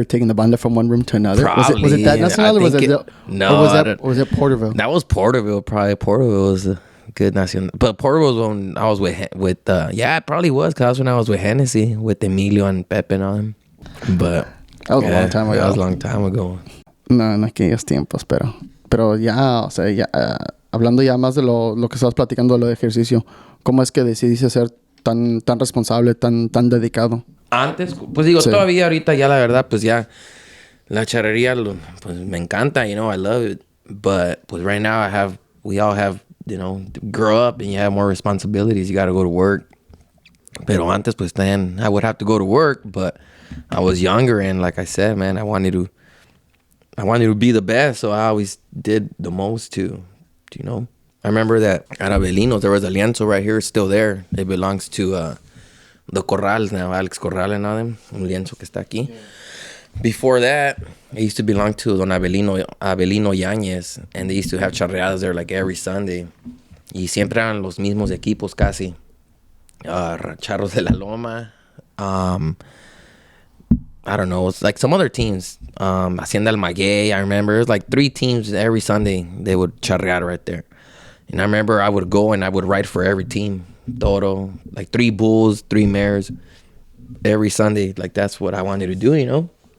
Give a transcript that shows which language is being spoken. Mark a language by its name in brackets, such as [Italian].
[English] We were taking the banda from one room to another. Probably. Was it that Nacional or was it Porterville? That was Porterville, probably. Porterville was a good Nacional. But Porterville was when I was with yeah, it probably was because when I was with Hennessy, with Emilio and Pepe and all them. But that was a long time ago. That was a long time ago. [Spanish] No, en aquellos tiempos, pero ya, o sea, ya, hablando ya más de lo que estabas platicando, lo de ejercicio, ¿cómo es que decidiste ser tan responsable, tan dedicado? Antes, pues digo, sí. Todavía ahorita ya la verdad, pues ya la charrería, pues me encanta, [English] you know, I love it. But [Spanish] pues [English] right now we all have, you know, grow up and you have more responsibilities. You got to go to work. [Spanish] Pero antes, pues [English] then I would have to go to work, but I was younger and like I said, man, I wanted to be the best, so I always did the most to you know. I remember that at Avelinos, there was a lienzo right here, it's still there. It belongs to the Corrals now, Alex Corral and all them. [Spanish] Un lienzo que está aquí. Yeah. [English] Before that, it used to belong to Don Avelino Yáñez, and they used to have charreadas there like every Sunday. [Spanish] Y siempre eran los mismos equipos casi. Charros de la Loma. [English] I don't know, it's like some other teams. Hacienda El Maguey, I remember. It was like 3 teams every Sunday. They would charrear right there. And I remember I would go and I would ride for every team. Toro, like 3 bulls, 3 mares. Every Sunday, like that's what I wanted to do, you know?